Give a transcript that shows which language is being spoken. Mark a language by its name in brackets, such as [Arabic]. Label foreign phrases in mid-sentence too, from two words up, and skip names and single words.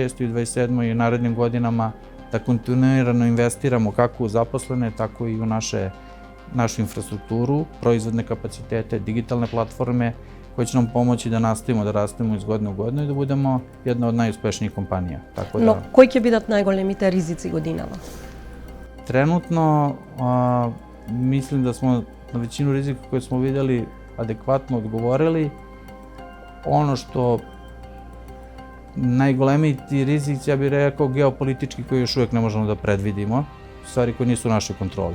[Serbian] i 27. i u narednim godinama da kontinuirano investiramo kako u zaposlene, tako i u našu infrastrukturu, proizvodne kapacitete, digitalne platforme koje će nam pomoći da nastavimo da rastemo iz godine u godinu i da budemo jedna od najuspešnijih kompanija. [Macedonian] Но кои ќе бидат најголемите ризици годинава? [Serbian] Trenutno mislim da smo na većinu rizika koje smo videli adekvatno odgovorili. Ono što najgolemiji ti rizici, ja bih rekao, geopolitički koji još uvijek ne možemo da predvidimo, stvari koje nisu u našoj kontroli.